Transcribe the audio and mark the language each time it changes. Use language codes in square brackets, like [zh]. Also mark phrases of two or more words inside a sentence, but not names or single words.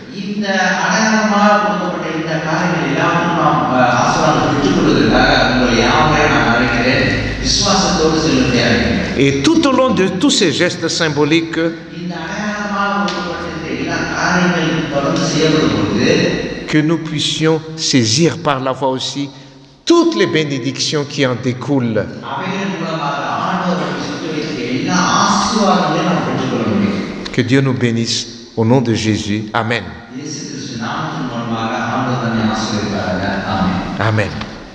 [fr] Et tout au long de tous ces gestes symboliques, que nous puissions saisir par la foi aussi toutes les bénédictions qui en découlent. [ta] எல்லா ஆசீர்வாதங்களையும் நாம் பெற்றுக்கொள்ள முடியும். [fr] Que Dieu nous bénisse au nom de Jésus. Amen. [ta] இயேசு கிறிஸ்து நாமத்தின் மூலமாக ஆண்டவர் நம்மை ஆசீர்வதிப்பாராக. ஆமென். [fr] Amen.